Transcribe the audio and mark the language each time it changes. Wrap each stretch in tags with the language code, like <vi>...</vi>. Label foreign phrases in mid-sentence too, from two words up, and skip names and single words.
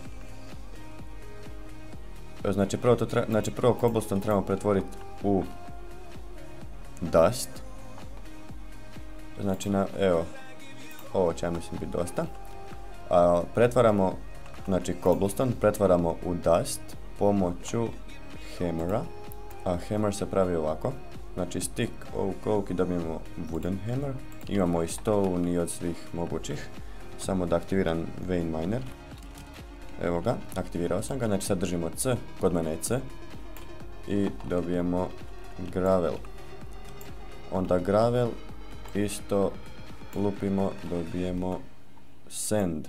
<hr>Znači prvo cobblestone trebamo pretvoriti u dust. Znači evo, ovo će ja mislim biti dosta. Pretvaramo, znači cobblestone pretvaramo u dust pomoću hammera. A hammer se pravi ovako. Znači stick, oak i dobijemo</hr> <en>wooden hammer.</en> <hr>Imamo i stone i od svih mogućih. Samo da aktiviram</hr> <en>vein miner.</en> <hr>Evo ga, aktivirao sam ga, znači sad držimo C, kod mene je C. I dobijemo gravel. Onda gravel isto lupimo, dobijemo sand.</hr>